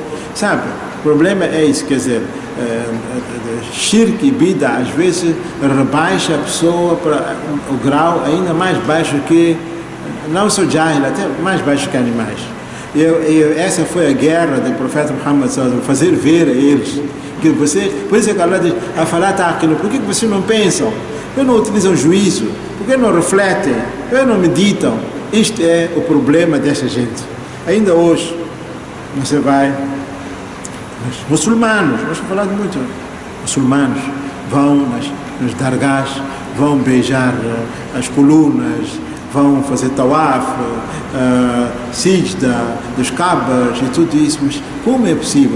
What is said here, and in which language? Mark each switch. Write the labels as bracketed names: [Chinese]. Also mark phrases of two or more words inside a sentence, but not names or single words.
[Portuguese] Sabe, o problema é isso, quer dizer, shirk e bida às vezes rebaixa a pessoa para o grau ainda mais baixo que, não só jahil, até mais baixo que animais. Essa foi a guerra do profeta Muhammad [Arabic] صلى الله عليه وسلم, [Portuguese] fazer ver a eles que vocês, por isso é que Allah diz, a falar aquilo, por que vocês não pensam? Por que não utilizam juízo? Por que não refletem? Por que não meditam? Isto é o problema dessa gente. Ainda hoje, você vai, os muçulmanos, nós estamos falando muito, muçulmanos vão nas dargás, vão beijar as colunas, vão fazer tawaf, sijda, dos cabas e tudo isso, mas como é possível?